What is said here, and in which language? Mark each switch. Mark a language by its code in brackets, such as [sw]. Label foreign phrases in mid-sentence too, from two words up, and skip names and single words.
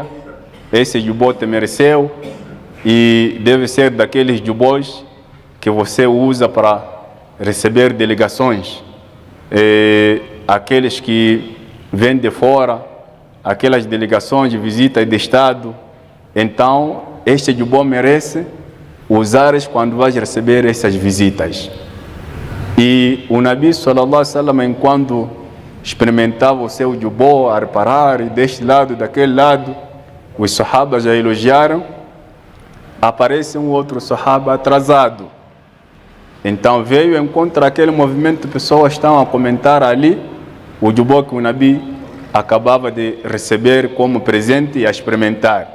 [pt] Esse jubó te mereceu, e deve ser daqueles jubós que você usa para receber delegações, aqueles que vêm de fora, aquelas delegações de visita de Estado. Então este jubó merece usares quando vais receber essas visitas. E o Nabi [ar] صلى الله عليه وسلم, [pt] enquanto experimentava o seu jubó, a reparar, e deste lado, daquele lado, os sahabas já elogiaram. Aparece um outro sahaba atrasado. Então veio encontrar aquele movimento de pessoas que estão a comentar ali o jubó que o Nabi acabava de receber como presente e a experimentar.